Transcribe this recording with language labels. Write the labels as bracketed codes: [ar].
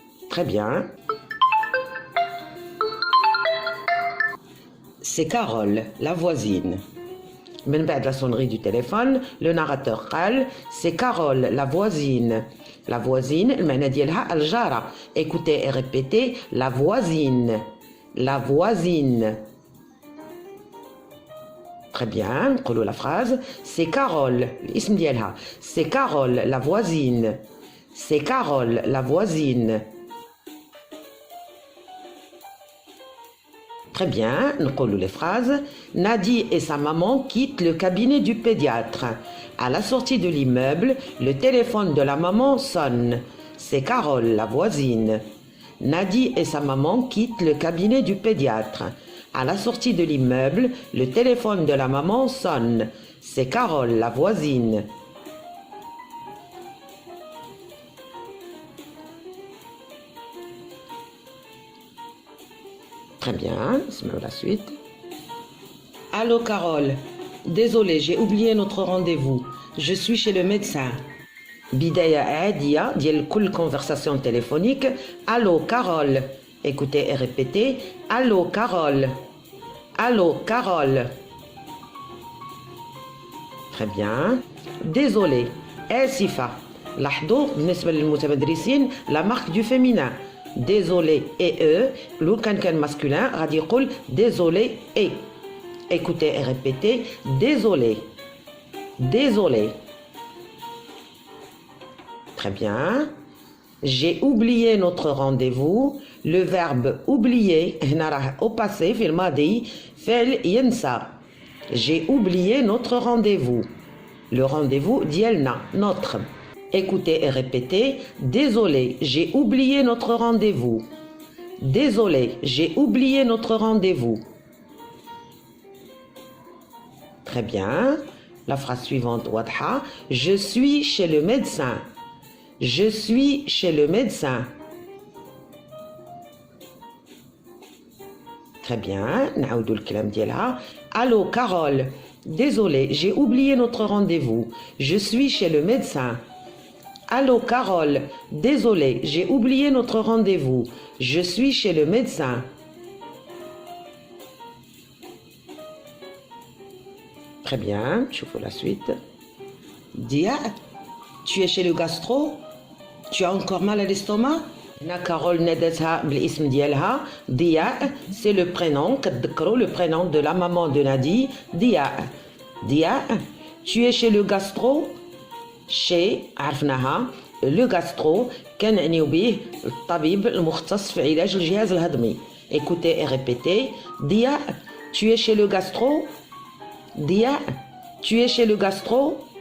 [fr] Très bien. C'est Carole, la voisine. [ar] من بعد [fr] la sonnerie du téléphone, le narrateur [ar] قال [fr] c'est Carole, la voisine. La voisine, [ar] المعنى ديالها الجارة. [fr] Écoutez et répétez la voisine. La voisine. Très bien, [ar] نقولوا [fr] la phrase. C'est Carole, [ar] الاسم ديالها. [fr] C'est Carole, la voisine. C'est Carole, la voisine. Très bien, [ar] نقولوا [fr] les phrases. Nadi et sa maman quittent le cabinet du pédiatre. À la sortie de l'immeuble, le téléphone de la maman sonne. C'est Carole, la voisine. Nadi et sa maman quittent le cabinet du pédiatre. À la sortie de l'immeuble, le téléphone de la maman sonne. C'est Carole, la voisine. Très bien, c'est la suite. Allô Carole, désolé, j'ai oublié notre rendez-vous. Je suis chez le médecin. [ar] بداية عادية ديال كل [fr] conversation téléphonique. Allô Carole. Écoutez et répétez. Allô Carole. Allô Carole. Très bien. Désolé. [ar] آسفة. لاحظوا بالنسبة للمتمدرسين [fr] la marque du féminin. Désolé et eux. [ar] لو كان masculin غادي يقول [fr] désolé et. Écoutez et répétez. Désolé. Désolé. Très bien. J'ai oublié notre rendez-vous. Le verbe oublier [ar] هنا راه [fr] au passé [ar] في الماضي فعل ينسى. [fr] J'ai oublié notre rendez-vous. Le rendez-vous [ar] ديالنا, [fr] notre. Écoutez et répétez. Désolé, j'ai oublié notre rendez-vous. Désolé, j'ai oublié notre rendez-vous. Très bien. La phrase suivante, [ar] واضحة. [fr] Je suis chez le médecin. Je suis chez le médecin. Très bien. [ar] نعاودوا الكلام ديالها. [fr] Allô, Carole. Désolé, j'ai oublié notre rendez-vous. Je suis chez le médecin. Allô, Carole. Désolé, j'ai oublié notre rendez-vous. Je suis chez le médecin. Très bien, je vous la suite. Dia, tu es chez le gastro? Tu as encore mal à l'estomac? [ar] هنا كارول نادتها بالاسم ديالها ضياء. [fr] C'est le prénom, [ar] كتذكروا [fr] le prénom de la maman de Nadi, ضياء. ضياء, tu es chez le gastro? [ar] chez عرفناها le gastro كنعنيو به الطبيب المختص في علاج الجهاز الهضمي. [fr] Écoutez et répétez. ضياء, tu es chez le gastro? ضياء, tu es chez le gastro?